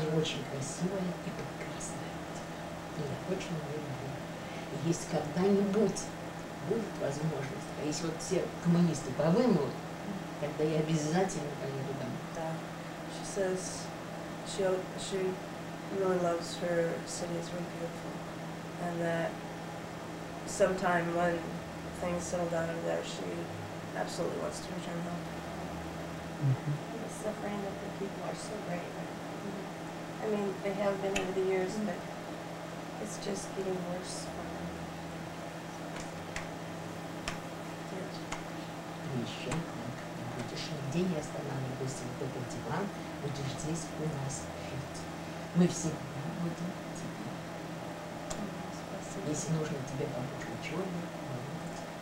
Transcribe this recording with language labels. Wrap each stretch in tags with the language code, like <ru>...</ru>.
<ru>Она очень красивая и прекрасная. И я очень ее люблю. И если когда-нибудь будет возможность, а если вот все коммунисты повымрут, тогда я обязательно поеду домой.</ru> <en>Yeah. She says she really loves her city. It's really beautiful, and that sometime when things settle down over there, she absolutely wants to return home. The suffering of the people are so great. I mean, they have been over the years, but it's just getting worse for them.</en> <ru>Приезжай к нам, когда будешь нигде не останавливайся, вот этот диван, будешь здесь у нас жить. Мы всегда будем тебе. Если нужно тебе помочь в учебе, помогать.</ru>